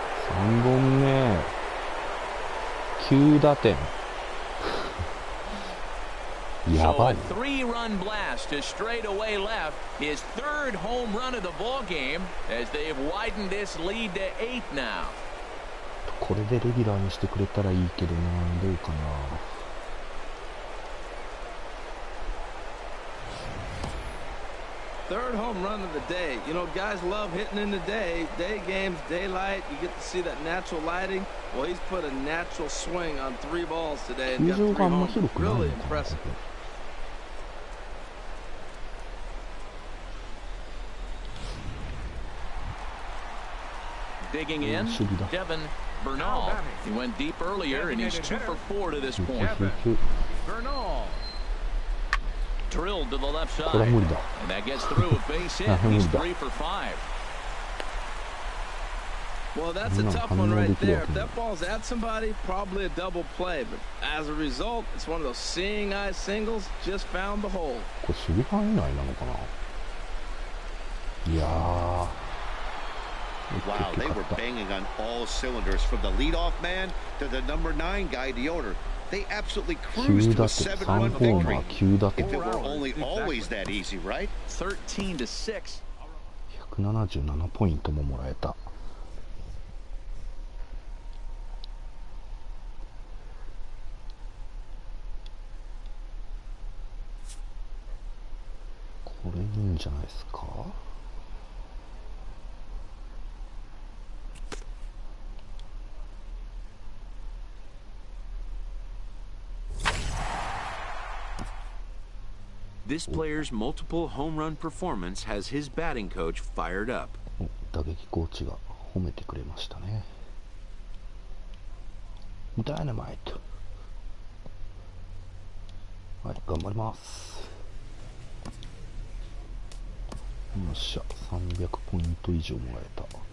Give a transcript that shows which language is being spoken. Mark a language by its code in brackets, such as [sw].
[ja] 3本目。9打点。やばい。 [en] So a 3-run blast to straightaway left. His third home run of the ball game as they've widened this lead to 8 now. [ja] これでレギュラーにしてくれたらいいけどな、どうかな。 [en] Third home run of the day. You know, guys love hitting in the day. Day games, daylight. You get to see that natural lighting. Well, he's put a natural swing on 3 balls today and got 3 homers. Really impressive. Digging in, Devin Bernal. He went deep earlier, and he's 2 for 4 to this point. Bernal. Drilled to the left side, and that gets through a base hit. He's 3 for 5. Well, that's a tough one right there. If that ball's at somebody, probably a double play. But as a result, it's one of those seeing eye singles. Just found the hole. [ja] これ守備範囲内なのかな。いやー。 [en] Wow, they were banging on all cylinders from the leadoff man to the number 9 guy, the order. They absolutely cruised to a 7-run victory. If it were only always that easy, right? 13-6. [ja] 177ポイントももらえた。これいいんじゃないですか。 [en] This player's multiple home run performance has his batting coach fired up. [ja] 打撃コーチが褒めてくれましたね。ダイナマイト。はい、頑張ります。よっしゃ、300ポイント以上もらえた。